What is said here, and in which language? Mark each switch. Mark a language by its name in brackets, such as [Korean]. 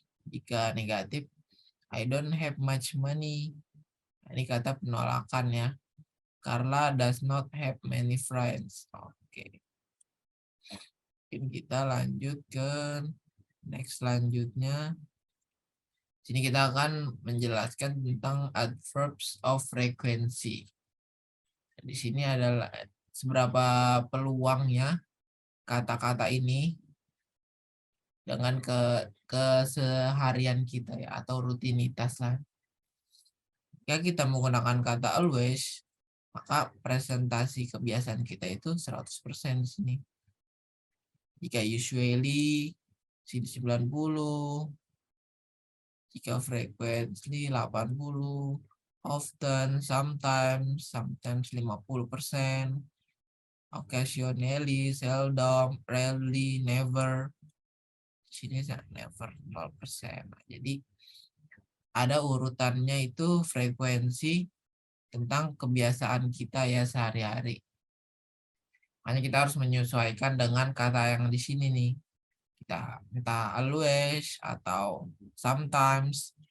[Indonesian] Jika negatif, [English] I don't have much money. [Indonesian] Nah, ini kata penolakan ya. [English] Carla does not have many friends. [Indonesian] Oke. Mungkin kita lanjut ke next selanjutnya. Sini kita akan menjelaskan tentang adverbs of frequency. Di sini adalah seberapa peluangnya kata-kata ini dengan keseharian kita ya, atau rutinitas lah. Jika kita menggunakan kata always, maka presentasi kebiasaan kita itu 100% di sini. Jika usually sini 90, jika frequently 80, [English] often, sometimes, 50%, occasionally, seldom, rarely, never. [Indonesian] Sini never 0%. Jadi ada urutannya itu frekuensi tentang kebiasaan kita ya sehari-hari. Makanya kita harus menyesuaikan dengan kata yang di sini nih. Kita entah always atau sometimes.